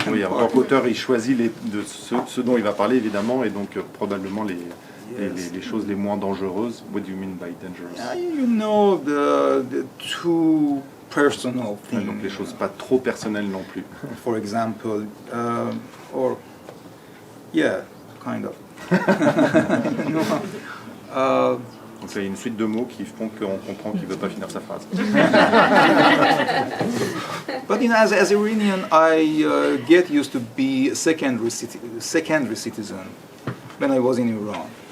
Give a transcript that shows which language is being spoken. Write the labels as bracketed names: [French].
[French] Oui, en tant qu'auteur, il choisit de ce dont il va parler, évidemment, et donc probablement les choses les moins dangereuses. [English] What do you mean by dangerous? You know, the too personal thing. [French] Donc les choses pas trop personnelles non plus. [English] For example, or yeah, kind of. [French] Donc il y a une suite de mots qui font qu'on comprend qu'il ne veut pas finir sa phrase. [English] But you know, as Iranian, I get used to be a secondary citizen when I was in Iran.